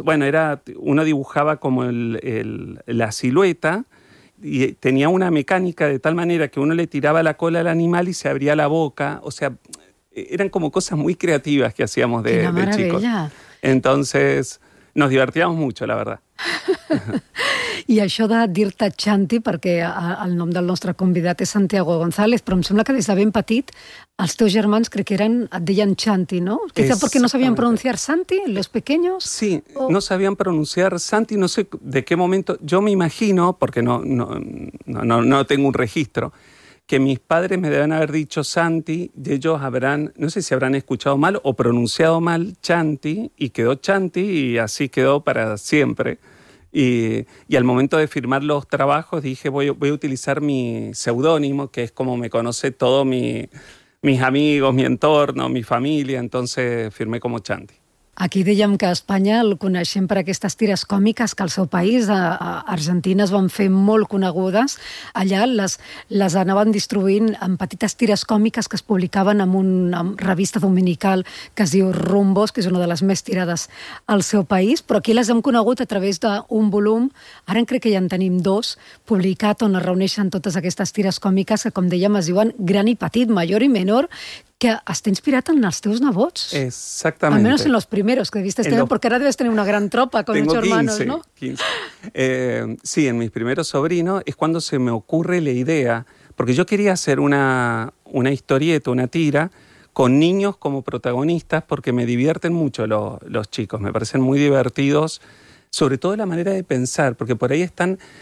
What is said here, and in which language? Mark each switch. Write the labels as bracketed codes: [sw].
[es] Bueno, uno dibujaba como la silueta y tenía una mecánica de tal manera que uno le tiraba la cola al animal y se abría la boca. O sea, eran como cosas muy creativas que hacíamos de chicos. Entonces, nos divertíamos mucho, la verdad. [ca] I això de dir-te Xanti, perquè el nom del nostre convidat és Santiago González, però em sembla que des de ben petit els teus germans crec que et deien Xanti, no? Quizá perquè no sabien pronunciar Santi, [es] los pequeños. [ca] Sí, o... no sabien pronunciar Santi, [es] no sé de qué momento. Yo me imagino, porque no tengo un registro, que mis padres me deben haber dicho Santi, y ellos habrán, no sé si habrán escuchado mal o pronunciado mal Chanti, y quedó Chanti, y así quedó para siempre. Y al momento de firmar los trabajos dije, voy a utilizar mi seudónimo, que es como me conoce todo mis amigos, mi entorno, mi familia, entonces firmé como Chanti. [ca] Aquí dèiem que a Espanya el coneixem per aquestes tires còmiques que al seu país, a Argentina, es van fer molt conegudes. Allà les anaven distribuint en petites tires còmiques que es publicaven en una revista dominical que es diu Rumbos, que és una de les més tirades al seu país, però aquí les hem conegut a través d'un volum, ara crec que ja en tenim dos, publicat on es reuneixen totes aquestes tires còmiques que, com dèiem, es diuen Gran i Petit, Major i Menor, que està inspirat en els teus nebots. Exactament. Almenys en els primers que viste tenir, perquè ara deves tenir una gran tropa con [es] tengo ocho 15, hermanos, ¿no? 15. Sí, en mis primeros sobrinos es cuando se me ocurre la idea, porque yo quería hacer una historieta, una tira, con niños como protagonistas, porque me divierten mucho los chicos, me parecen muy divertidos, sobre todo la manera de pensar, porque por ahí están...